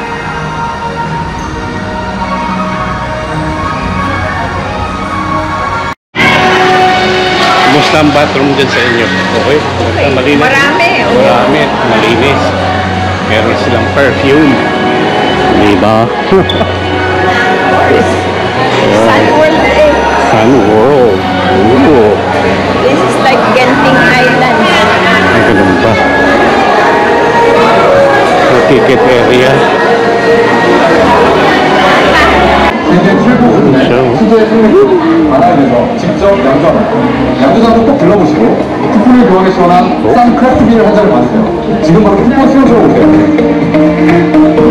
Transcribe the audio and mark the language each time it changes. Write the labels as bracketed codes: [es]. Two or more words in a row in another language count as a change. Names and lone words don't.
[tl] Kumusta ang bathroom dyan sa inyo? Okay? Malinis? Marami. Marami. Malinis. Meron silang perfume. Diba? Sun World na eh. Sun World. Ooh. [en] This is like Genting Island. [tl] Ay, ganun ba? So, [en] ticket area. [ko] 양조장도 꼭 들러보시고 쿠폰을 교환해 시원한 싼 크래프트 비를 한 잔을 받으세요. 지금 바로 쿠폰 씌워줘 보세요.